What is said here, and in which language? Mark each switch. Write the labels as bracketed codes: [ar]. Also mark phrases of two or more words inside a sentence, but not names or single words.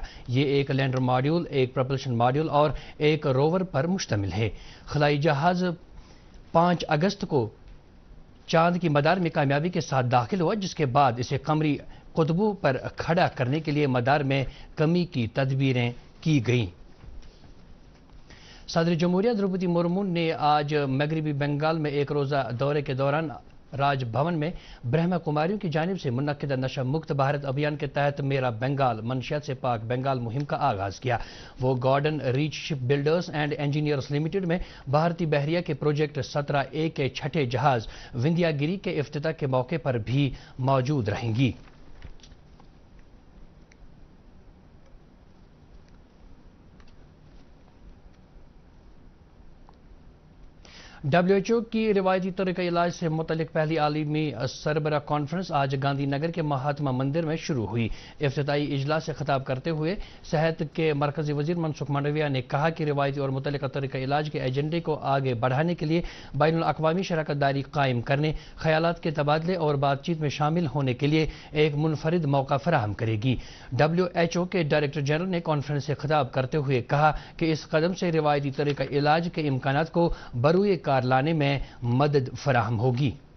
[ur] یہ ایک لینڈر ماڈیول، ایک پروپلشن ماڈیول اور ایک روور پر مشتمل ہے۔ خلائی جہاز 5 اگست کو چاند کی مدار میں کامیابی کے ساتھ داخل ہوا، جس کے بعد اسے قمری قطبوں پر کھڑا کرنے کے لیے مدار میں کمی کی تدبیریں کی گئیں۔ صدر جمہوریہ دروپدی مرمو نے آج مغربی بنگال میں ایک روزہ دورے کے دوران راج بھون میں برہما کماریوں کی جانب سے منعقدہ نشہ مکت بھارت ابھیان کے تحت میرا بنگال منشیات سے پاک بنگال مہم کا آغاز کیا۔ وہ گارڈن ریچ شپ بلڈرز اینڈ انجینئرز لمیٹڈ میں بھارتی بحریہ کے پروجیکٹ 17A کے چھٹے جہاز وندھیا گری کے افتتاح کے موقع پر بھی موجود رہیں گی۔ WHO کی روایتی طریقہ علاج سے متعلق پہلی عالمی سربراہ کانفرنس آج گاندھی نگر کے مہاتما مندر میں شروع ہوئی۔ افتتاحی اجلاس سے خطاب کرتے ہوئے صحت کے مرکزی وزیر منسکھ مانڈویہ نے کہا کہ روایتی اور متعلقہ طریقہ علاج کے ایجنڈے کو آگے بڑھانے کے لیے بین الاقوامی شراکت داری قائم کرنے، خیالات کے تبادلے اور بات چیت میں شامل ہونے کے لیے ایک منفرد موقع فراہم کرے گی۔ WHO کے ڈائریکٹر جنرل نے کانفرنس سے خطاب کرتے ہوئے کہا کہ اس قدم سے روایتی طریقہ علاج کے امکانات کو بروئے کار لانے میں مدد فراہم ہوگی۔